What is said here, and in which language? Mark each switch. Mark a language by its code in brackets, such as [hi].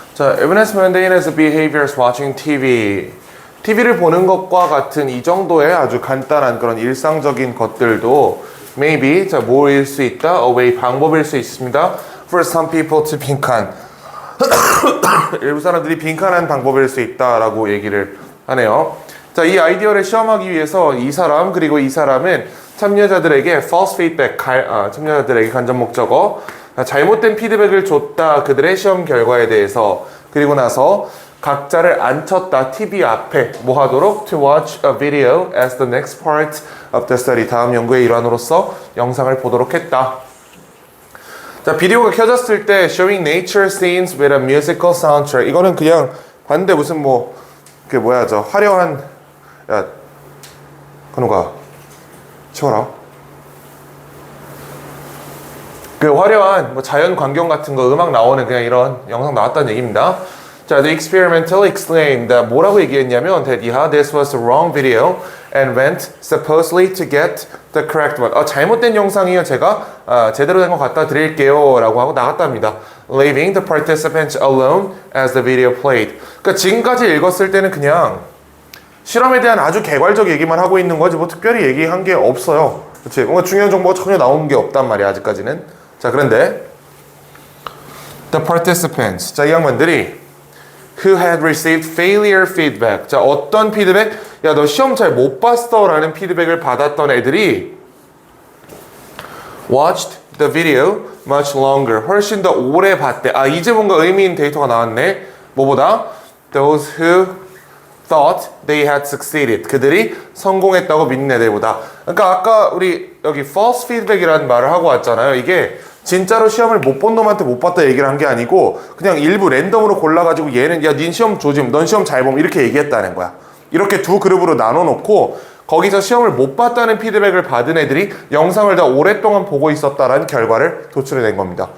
[en] 자, even as mundane as behaviors watching TV. [ko] TV를 보는 것과 같은 이 정도의 아주 간단한 그런 일상적인 것들도 maybe, 자, 뭐일 수 있다? [en] A way, [ko] 방법일 수 있습니다. [en] For some people to 빈칸. [ko] 일부 사람들이 빈칸한 방법일 수 있다라고 얘기를 하네요. 자, 이 아이디어를 시험하기 위해서 이 사람 그리고 이 사람은 참여자들에게 [en] false feedback, [ko] 참여자들에게 간접 목적어, 잘못된 피드백을 줬다. 그들의 시험 결과에 대해서. 그리고 나서 각자를 앉혔다. TV 앞에 뭐 하도록? [en] To watch a video as the next part of the study. [ko] 다음 연구의 일환으로서 영상을 보도록 했다. 자, 비디오가 켜졌을 때 [en] showing nature scenes with a musical soundtrack. [ko] 이거는 그냥 봤는데 무슨 그 뭐야, 저 화려한, 야, 건우가 치워라. 그 화려한 자연 광경 같은 거 음악 나오는 그냥 이런 영상 나왔다는 얘기입니다. [en] 자, the experimental exclaimed. [ko] 뭐라고 얘기했냐면 [en] that yeah, this was the wrong video and went supposedly to get the correct one. [ko] 잘못된 영상이요. 제가 제대로 된 거 갖다 드릴게요 라고 하고 나갔답니다. Leaving the participants alone as the video played. 그러니까 지금까지 읽었을 때는 그냥 실험에 대한 아주 개괄적 얘기만 하고 있는 거지 뭐 특별히 얘기한 게 없어요. 그렇지? 뭔가 중요한 정보가 전혀 나온 게 없단 말이야, 아직까지는. 자, 그런데 [en] the participants, [ko] 자, 이 양반들이 [en] who had received failure feedback. [ko] 자, 어떤 피드백? 야, 너 시험 잘 못 봤어 라는 피드백을 받았던 애들이 [en] watched the video much longer. [ko] 훨씬 더 오래 봤대. 이제 뭔가 의미 있는 데이터가 나왔네. 뭐보다? [en] those who thought they had succeeded. [ko] 그들이 성공했다고 믿는 애들보다. 그러니까 아까 우리 여기 false feedback이라는 말을 하고 왔잖아요. 이게 진짜로 시험을 못 본 놈한테 못 봤다 얘기를 한 게 아니고 그냥 일부 랜덤으로 골라가지고 얘는 야, 닌 시험 조짐, 넌 시험 잘 봄 이렇게 얘기했다는 거야. 이렇게 두 그룹으로 나눠 놓고 거기서 시험을 못 봤다는 피드백을 받은 애들이 영상을 더 오랫동안 보고 있었다라는 결과를 도출해낸 겁니다.